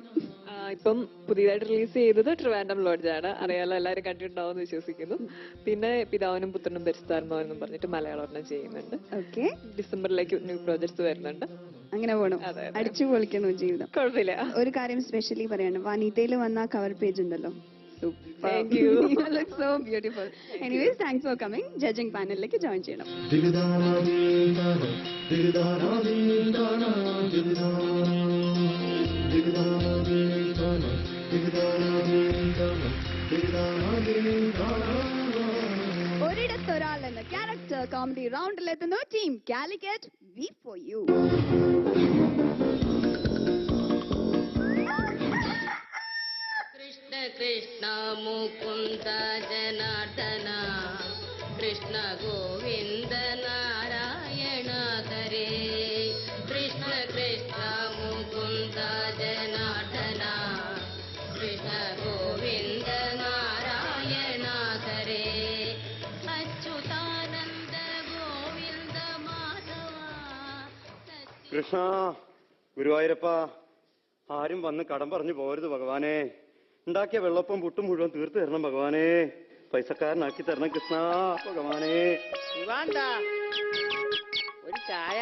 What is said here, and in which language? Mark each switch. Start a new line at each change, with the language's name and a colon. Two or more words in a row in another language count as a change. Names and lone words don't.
Malayalam: ഇപ്പം പുതിയതായിട്ട് റിലീസ് ചെയ്തത് ട്രിവാൻഡ്രം ലോഡ്ജാണ്. അറിയാലോ, എല്ലാവരും കണ്ടിട്ടുണ്ടാവും എന്ന് വിശ്വസിക്കുന്നു. പിന്നെ പിതാവിനും പുത്രനും പരിശുദ്ധാത്മാവും എന്നും പറഞ്ഞിട്ട് മലയാളം ചെയ്യുന്നുണ്ട്. ഓക്കെ, ഡിസംബറിലേക്ക്
English: new projects
Malayalam: വരുന്നുണ്ട്. അങ്ങനെ പോകണം, അടിച്ചു പൊളിക്കണോ ജീവിതം. കുഴപ്പമില്ല. ഒരു കാര്യം സ്പെഷ്യലി പറയാണ്, വനിതയിൽ വന്ന
English: cover page
Malayalam: ഉണ്ടല്ലോ,
English: Thank you. You look so beautiful. Anyways, thanks for coming. Judging panel like join
Malayalam: ചെയ്യണം. ഒരിടത്തൊരാൾ എന്ന ക്യാരക്ടർ കോമഡി റൗണ്ടിലെത്തുന്നു ടീം കാലിക്കറ്റ് വി ഫോർ യു.
Sanskrit: कृष्ण कृष्ण मुकुंद जनार्दन कृष्ण गोविंद नारायण हरे कृष्ण कृष्ण मुकुंद जनार्दन कृष्ण गोविंद नारायण हरे अच्युतानंद गोविंद माधव
Malayalam: കൃഷ്ണ ഗുരുവായൂരപ്പ ആരും വന്ന് കടം പറഞ്ഞു പോരുത് ഭഗവാനെ. ഉണ്ടാക്കിയ വെള്ളപ്പം പുട്ടും മുഴുവൻ തീർത്തു തരണം ഭഗവാനെ. പൈസക്കാരനാക്കി തരണം കൃഷ്ണ ഭഗവാനെ. ശിവാന്താ ഒരു ചായ.